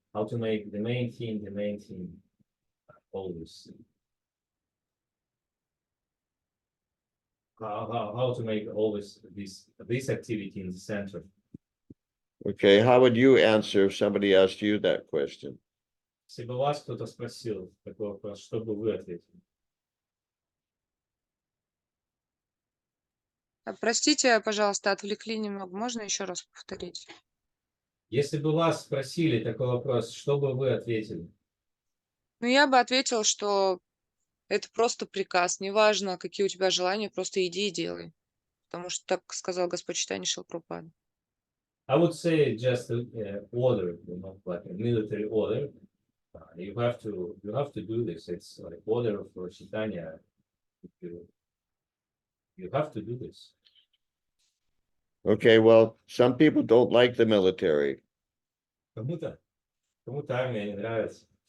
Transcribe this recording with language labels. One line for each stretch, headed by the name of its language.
English: How to make the main theme always? How to make always this activity in the center? Okay, how would you answer if somebody asked you that question?
Russian: Если бы вас кто-то спросил такой вопрос, что бы вы ответили? Простите, пожалуйста, отвлекли немного. Можно еще раз повторить? Если бы вас спросили такой вопрос, что бы вы ответили? Я бы ответила, что это просто приказ. Неважно, какие у тебя желания, просто иди и делай. потому что так сказал Господь читание Шрила Прабхупады.
English: I would say just order, like a military order. You have to do this. It's like order for Chaitanya. You have to do this. Okay, well, some people don't like the military.
Russian: Кому-то армия не нравится.